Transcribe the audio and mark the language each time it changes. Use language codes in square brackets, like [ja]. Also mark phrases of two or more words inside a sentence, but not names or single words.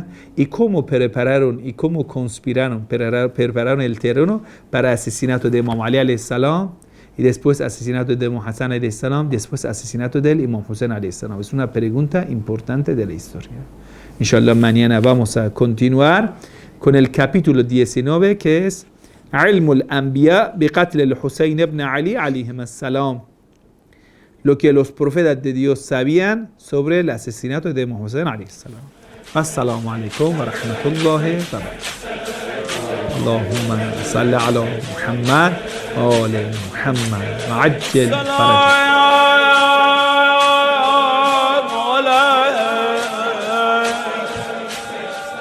[es] Y cómo prepararon y cómo conspiraron, prepararon el terreno para el asesinato de Imam Ali [ar] عليه السلام, [es] y después asesinato de Imam Hassan [ar] عليه السلام, [es] después asesinato del Imam Hussein [ar] عليه السلام. [es] Es una pregunta importante de la historia. Inshallah, mañana vamos a continuar con el capítulo 19, que es علم الأنبياء بقتل الحسين ibn Ali alayhi salam. Lo que los profetas de Dios sabían sobre el asesinato de Imam Hussein [ar] عليه السلام. السلام عليكم ورحمة الله وبركاته. اللهم صل على محمد وعلى محمد وعجل فرجه.